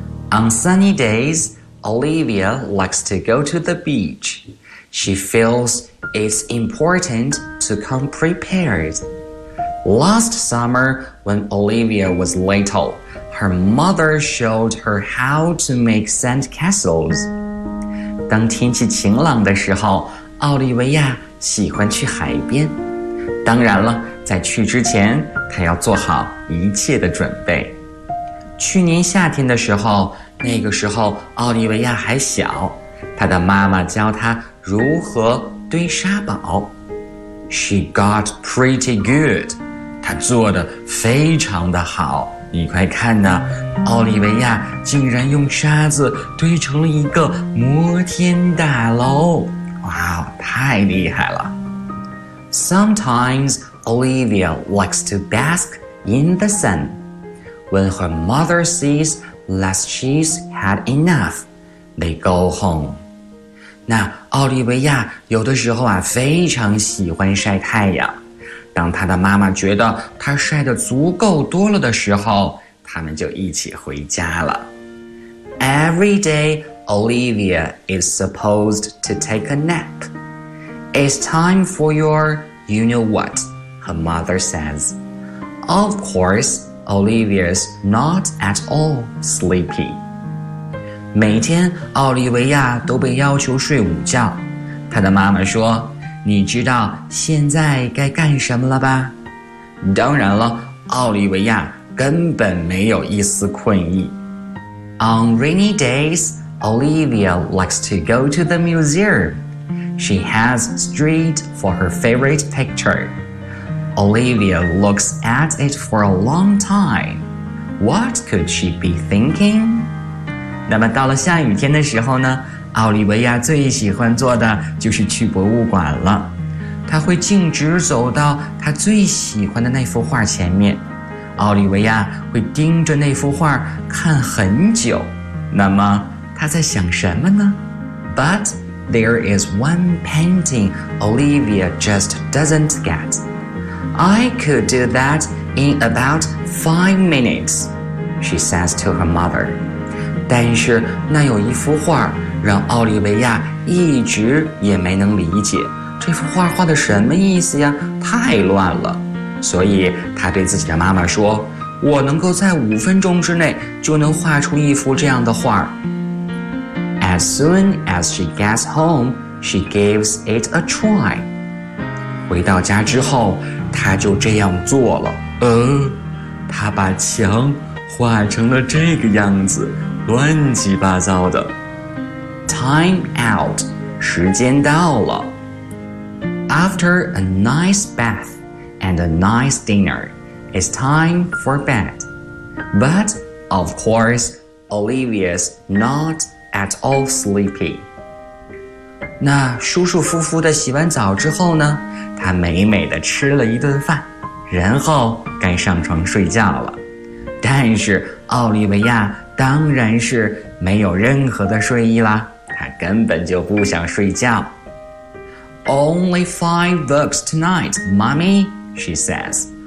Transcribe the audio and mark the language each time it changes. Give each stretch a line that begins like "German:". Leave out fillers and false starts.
English: On sunny days, Olivia likes to go to the beach. She feels it's important to come prepared. Last summer, when Olivia was little, her mother showed her how to make sand castles.
Chinese: 当天气晴朗的时候，奥利维亚喜欢去海边。当然了，在去之前，她要做好一切的准备。去年夏天的时候，那个时候奥利维亚还小，她的妈妈教她如何堆沙堡。 She got pretty good. 她做得非常的好。你快看呢，奥利维亚竟然用沙子堆成了一个摩天大楼。哇，太厉害了。
English: Sometimes Olivia likes to bask in the sun. When her mother sees that she's had enough, they go home.
Chinese: 那奥利维亚有的时候啊，非常喜欢晒太阳。当她的妈妈觉得她晒得足够多了的时候，他们就一起回家了。
English: Every day, Olivia is supposed to take a nap. It's time for your you-know-what, her mother says. Of course, Olivia's not at all sleepy.
Chinese: 每天奥利维亚都被要求睡午觉，她的妈妈说，你知道现在该干什么了吧？当然了，奥利维亚根本没有一丝困意。
English: On rainy days, Olivia likes to go to the museum. She has straight for her favorite picture. Olivia looks at it for a long time. What could she be thinking?
Chinese: 那么到了下雨天的时候呢？奥利维亚最喜欢做的就是去博物馆了，他会径直走到他最喜欢的那幅画前面，奥利维亚会盯着那幅画看很久，那么他在想什么呢？
English: But there is one painting Olivia just doesn't get. I could do that in about 5 minutes, she says to her mother.
Chinese: 但是那有一幅画让奥利维亚一直也没能理解，这幅画画的什么意思呀，太乱了。所以他对自己的妈妈说，我能够在5分钟之内就能画出一幅这样的画。
English: As soon as she gets home, she gives it a try.
Chinese: 回到家之后，他就这样做了。他把墙画成了这个样子，乱七八糟的。 Time out, 时间到了。
English: After a nice bath and a nice dinner, it's time for bed. But, of course, Olivia's not at all sleepy.
Chinese: 那舒舒服服地洗完澡之后呢，她美美地吃了一顿饭，然后该上床睡觉了。但是奥利维亚当然是没有任何的睡意啦。
English: 他根本就不想睡觉。 Only 5 books tonight, mommy, she says.